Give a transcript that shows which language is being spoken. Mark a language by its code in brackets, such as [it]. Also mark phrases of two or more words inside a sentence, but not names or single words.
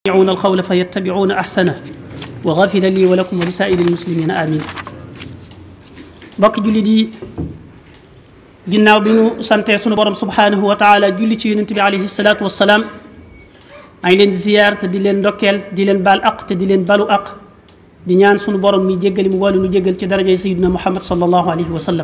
[ar] يستمعون القول فيتبعون أحسنه وغفر لي ولكم ولسائر المسلمين آمين. [wo] bokk julli di ginnaaw bi ñu santee sunu borom [ar] سبحانه وتعالى [wo] julli ci yonent bi [ar] عليه الصلاة والسلام [wo] maa ngi leen di ziyaar te di leen ndokkeel di leen baal aq te di leen balu aq di ñaan sunu borom mi jéggali mu boole nu jéggal ci darajay [ar] سيدنا محمد صلى الله عليه وسلم.